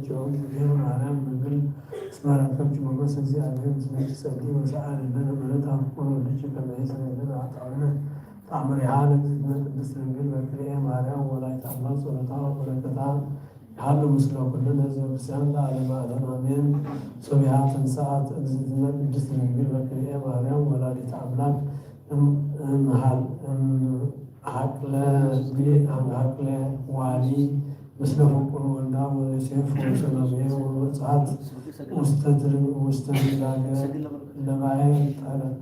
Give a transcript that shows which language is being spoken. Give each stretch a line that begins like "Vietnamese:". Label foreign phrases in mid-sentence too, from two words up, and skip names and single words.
Geez: ብዝቴ ማርያም ድንግል እስመ ረከብኪ ሞገሰ እግዚአብሔር ምስሌኪ ጸልዪ ወሰአሊ ለነ ምሕረተ አፍቁር ወልድኪ ከመ ይስረይ ለነ ኃጣውኢነ ተአምሪሃ ለእግዝእትነ ቅድስት ድንግል በክልኤ ማርያም ወላዲተ አምላክ ጸሎታ ወበረከታ ያህሉ ምስለ ኩልነ ሕዝበ ክርስቲያን ለዓለመ ዓለም አሜን። ሶቢሃ ተንሥአት እግዝእትነ ቅድስት ድንግል በክልኤ ማርያም ወላዲተ አምላክ ሀቅለ ዋሊ ምስለ ፍቁር ወልዳ ወዮሴፍ ወሰሎሜ ወመጽአት ውስተ ምድራገ ለባሕር ጠረ